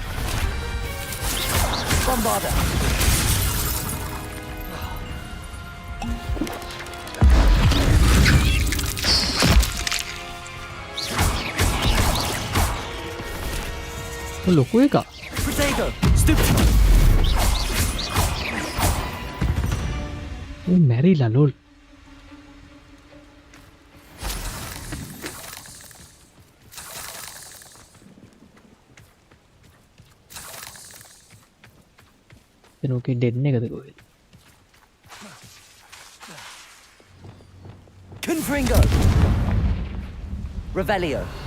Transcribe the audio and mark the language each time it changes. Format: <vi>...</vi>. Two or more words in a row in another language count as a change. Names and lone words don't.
<si>Bombarda. ලොකු එක.</si> <en>Potato. Stupid.</en> <si>මැරිලා ලෝල්.</si> <en>Okay, dead</en> <si>එකද කොහෙද? Confringo. Revelio.</si>